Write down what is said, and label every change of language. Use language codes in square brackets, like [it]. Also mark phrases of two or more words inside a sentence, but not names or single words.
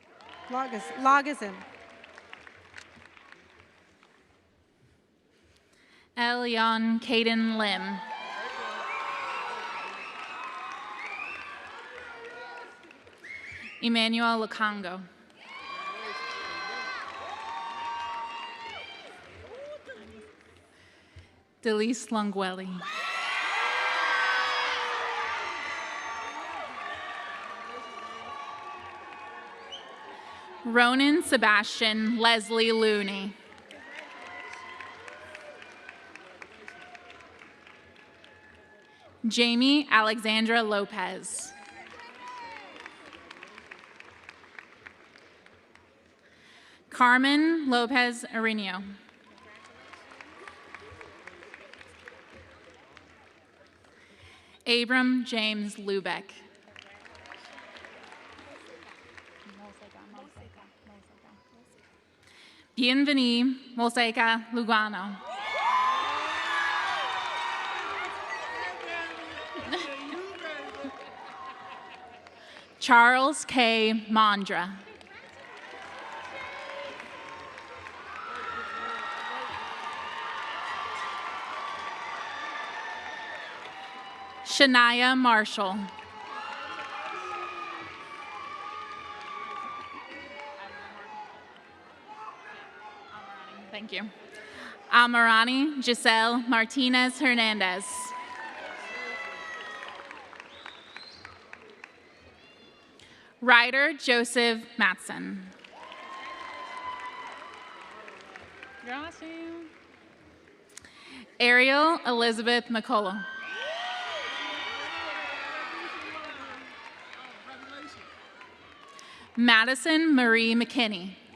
[en] Elion Caden Lim. Emmanuel Lukongo. Delise Longuelli. Ronan Sebastian Leslie Looney. Jamie Alexandra Lopez. Carmen Lopez Arenio. Abram James Lubeck. Bienvenue Mosaica Lugano. Charles K. Mondra. Shania Marshall. Thank you. Amarani Giselle Martinez Hernandez. Ryder Joseph Matson. Ariel Elizabeth McCullough. Madison Marie McKinney.